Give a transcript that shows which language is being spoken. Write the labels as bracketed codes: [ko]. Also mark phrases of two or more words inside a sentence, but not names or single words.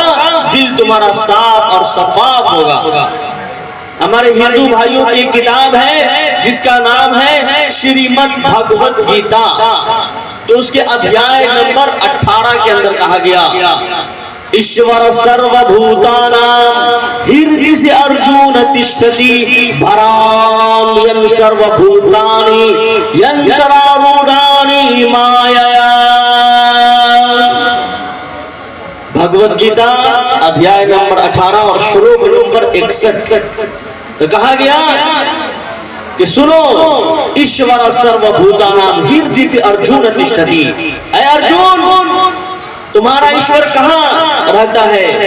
[ur] دل تمہارا صاف اور شفاف ہوگا۔ ہمارے ہندو بھائیوں کی کتاب ہے جس کا نام ہے شریمد بھگوت گیتا، تو اس کے ادھیائے نمبر 18 کے اندر کہا گیا [sa] ईश्वरः सर्वभूतानां हृद्देशेऽर्जुन तिष्ठति भ्रामयन् सर्वभूतानि यन्त्रारूढानि मायया. [ur] بھگوت گیتا ادھیائے نمبر 18 اور شلوک نمبر 61 تو کہا گیا کہ سنو، [sa] ईश्वरः सर्वभूतानां हृद्देशेऽर्जुन तिष्ठति, [ur] اے ارجن تمہارا ایشور کہاں رہتا ہے؟